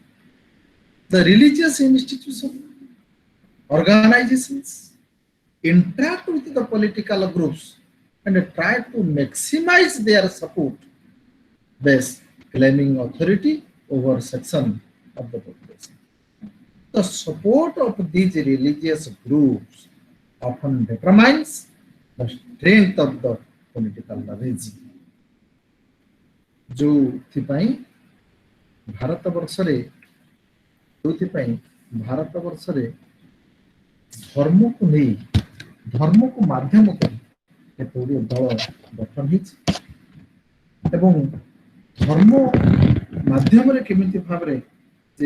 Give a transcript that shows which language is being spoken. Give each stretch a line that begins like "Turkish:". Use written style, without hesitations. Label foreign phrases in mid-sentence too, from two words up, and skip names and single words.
English: The religious institutions, organizations interact with the political groups and try to maximize their support base, claiming authority over section of the population. The support of these religious groups often determines the strength of the political regime.
Odia: ଯୋଉଥିପାଇଁ ଭାରତବର୍ଷରେ ଧର୍ମକୁ ନେଇ ଧର୍ମକୁ ମାଧ୍ୟମ କରି କେତୋଟି ଦଳ ଗଠନ ହେଇଛି ଏବଂ ଧର୍ମ ମାଧ୍ୟମରେ କେମିତି ଭାବରେ ଯେ